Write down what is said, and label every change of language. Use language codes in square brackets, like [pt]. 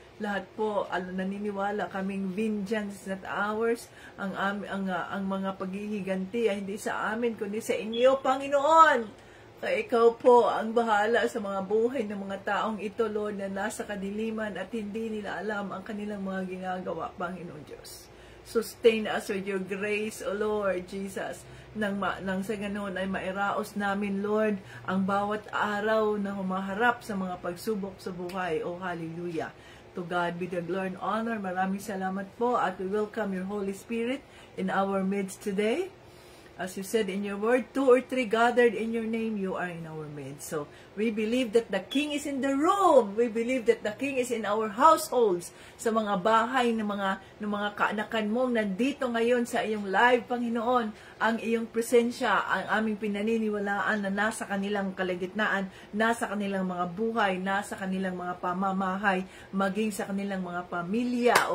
[tl] Lahat po, naniniwala kaming [en] vengeance not ours, [tl] ang mga paghihiganti ay hindi sa amin, kundi sa inyo, Panginoon. Kaya ikaw po ang bahala sa mga buhay ng mga taong ito, Lord, na nasa kadiliman at hindi nila alam ang kanilang mga ginagawa, Panginoong Diyos. [en] Sustain us with your grace, O Lord Jesus. [tl] Nang sa ganoon ay mairaos namin, Lord, ang bawat araw na humaharap sa mga pagsubok sa buhay. [en] Oh, hallelujah. To God be the glory and honor. [tl] Maraming salamat po at [en] we welcome your Holy Spirit in our midst today. As you said in your word, 2 or 3 gathered in your name, you are in our midst. So, we believe that the King is in the room. We believe that the King is in our households. [tl] Sa mga bahay ng mga kaanakan mong nandito ngayon sa iyong live, Panginoon, ang iyong presensya, ang aming pinaniniwalaan na nasa kanilang kalagitnaan, nasa kanilang mga buhay, nasa kanilang mga pamamahay, maging sa kanilang mga pamilya.